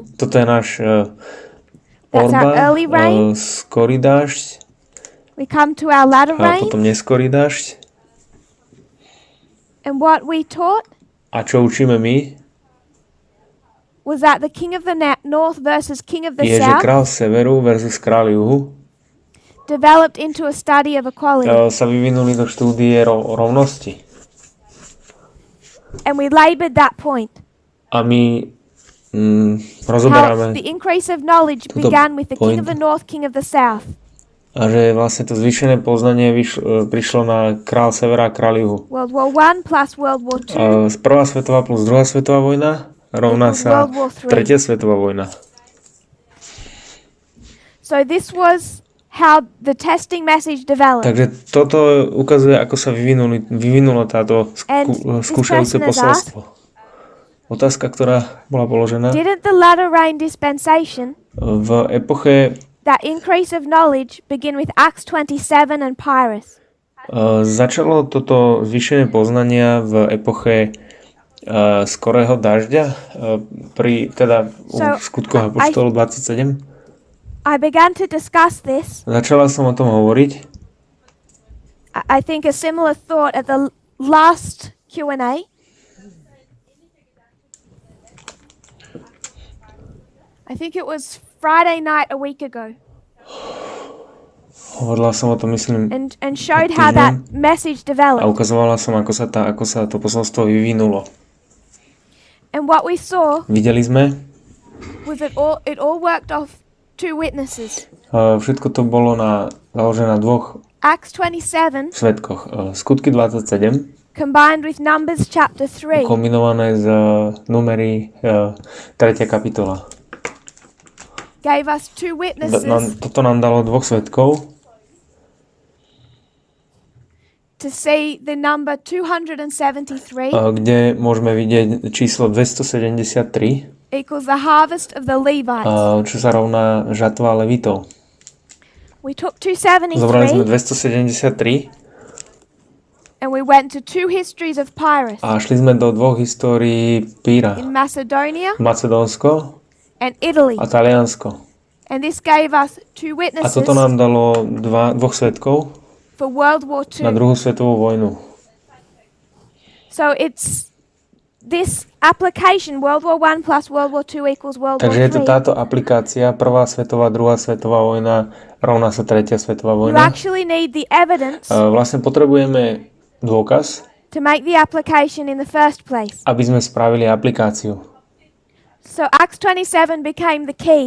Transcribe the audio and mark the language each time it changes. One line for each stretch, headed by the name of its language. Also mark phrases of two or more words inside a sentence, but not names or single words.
Slovak: Toto je náš
English: That's our
Slovak: orba,
English: early rain.
Slovak: skorý dážď,
English: we come to our latter
Slovak: a
English: rain,
Slovak: potom neskorý dážď.
English: and what we taught
Slovak: A čo učíme my,
English: was that the king of the north versus king of the
Slovak: je, že
English: south
Slovak: král severu versus král juhu
English: developed into a study of equality.
Slovak: sa vyvinuli do štúdie rovnosti.
English: And we labored that point.
Slovak: A my
English: How
Slovak: rozoberáme
English: the increase of knowledge
Slovak: Tuto
English: began with the king of
Slovak: point.
English: the north, king of the south.
Slovak: a že vlastne to zvýšené poznanie prišlo na král severa a král juhu.
English: World War I plus World War II
Slovak: Prvá svetová plus druhá svetová vojna rovná sa
English: World War III.
Slovak: tretia svetová vojna.
English: So this was how the testing message developed.
Slovak: Takže toto ukazuje, ako sa vyvinulo táto
English: And
Slovak: skúšajúce
English: this person has
Slovak: posolstvo. Otázka, ktorá bola položená.
English: Didn't the latter rain dispensation,
Slovak: V epoche
English: that increase of knowledge, begin with Acts 27 and Pyrrhus?
Slovak: začalo toto zvýšené poznania v epoche skorého dažďa pri u skutkoch apoštolov 27.
English: I began to discuss this.
Slovak: Začala som o tom hovoriť.
English: I think a similar thought at the last Q&A. I think it was Friday night a week ago.
Slovak: Hovorila som o tom, myslím,
English: And showed how that message
Slovak: a
English: developed.
Slovak: ukazovala som, ako sa to posolstvo vyvinulo.
English: And what we saw
Slovak: Videli sme,
English: was it all worked off 2 witnesses.
Slovak: všetko to bolo založené na 2
English: Acts 27
Slovak: svedkoch. Skutky 27,
English: combined with Numbers chapter 3
Slovak: kombinované z Númery 3. kapitola.
English: gave us 2 witnesses
Slovak: Toto nám dalo 2 svedkov,
English: to see the number 273
Slovak: kde môžeme vidieť číslo 273,
English: equals the harvest of the Levites.
Slovak: čo sa rovná žatva levitov.
English: We took
Slovak: Zobrali sme
English: 273
Slovak: 273
English: and we went to 2 histories of Pyrrhus
Slovak: a šli sme do 2 histórií Píra.
English: in Macedonia
Slovak: Macedónsko
English: and Italy.
Slovak: a Taliansko.
English: And this gave us 2
Slovak: A
English: witnesses
Slovak: toto nám dalo 2 svedkov
English: for World War
Slovak: na
English: II.
Slovak: druhú svetovú vojnu.
English: So it's this application, World War I plus World War II equals World War
Slovak: Takže je to
English: III.
Slovak: táto aplikácia, prvá svetová, druhá svetová vojna, rovná sa tretia svetová
English: You
Slovak: vojna.
English: actually need the evidence
Slovak: Vlastne potrebujeme dôkaz,
English: to make the application in the first place.
Slovak: aby sme spravili aplikáciu.
English: So Acts 27 became the key